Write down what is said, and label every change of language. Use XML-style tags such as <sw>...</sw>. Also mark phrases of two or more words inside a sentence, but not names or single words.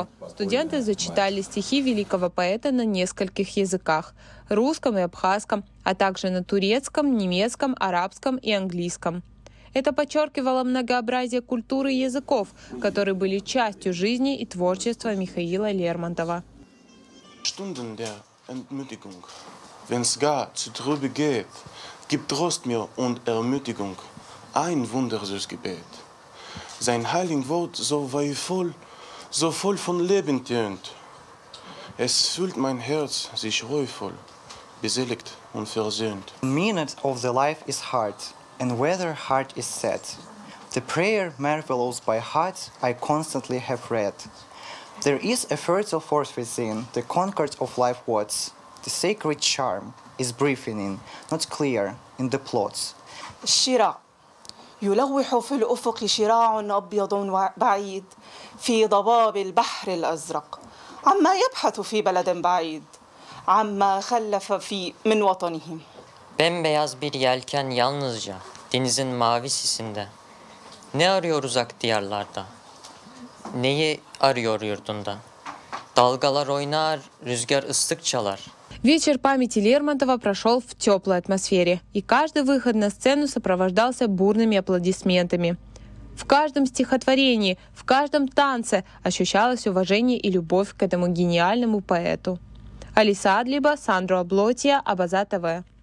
<ru>Студенты зачитали стихи великого поэта на нескольких языках – русском и абхазском, а также на турецком, немецком, арабском и английском. Это подчеркивало многообразие культуры и языков, которые были частью жизни и творчества Михаила Лермонтова.</ru> <de>Stunden der Entmutigung, wenn's gar zu trübe geht, gibt Trost mir und Ermutigung, ein wundersüßes Gebet. Sein heiliges Wort so voll von Leben tönt. Es füllt mein Herz sich ruhevoll, beseligt und versöhnt.</de> <en>The minute of the life is hard, and whether heart is sad. The prayer marvelous by heart I constantly have read. There is a fertile force within, the concord of life words. The sacred charm is breathing in, not clear in the plots.</en> <ar>الشراع يلوح في الأفق شراع أبيض بعيد في ضباب البحر الأزرق عما يبحث في بلد بعيد عما خلف من وطنهم.</ar> <tr>Bembeyaz bir yelken yalnızca denizin mavi sisinde. Ne arıyor uzak diyarlarda? Neyi arıyor yurdunda? Dalgalar oynar, rüzgar ıslık çalar.</tr> <ru>Вечер памяти Лермонтова прошел в теплой атмосфере, и каждый выход на сцену сопровождался бурными аплодисментами. В каждом стихотворении, в каждом танце ощущалось уважение и любовь к этому гениальному поэту. Алиса Адлиба, Сандро Аблотия, Абаза ТВ.</ru>